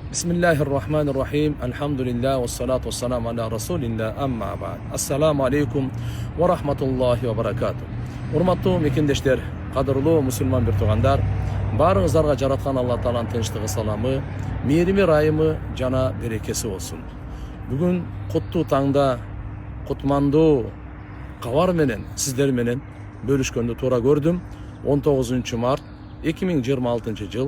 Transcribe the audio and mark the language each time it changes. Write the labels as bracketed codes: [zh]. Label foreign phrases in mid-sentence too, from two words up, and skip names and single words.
[ar] Bismillahirrahmanirrahim. الحمد لله والصلاة والسلام على رسول الله أما بعد. السلام عليكم ورحمة الله وبركاته. [ky] Urmatlı mekendeşler, qadırlı Müslüman bir tuğandar, barыңыздарга жараткан Алла Тааланын тынчтыгы саламы, мээрими райымы жана берекеси болсун. Бүгүн куттуу таңда, кутмандуу кабар менен сиздер менен бөлүшкөндү туура көрдүм. 19 март 2026 жыл.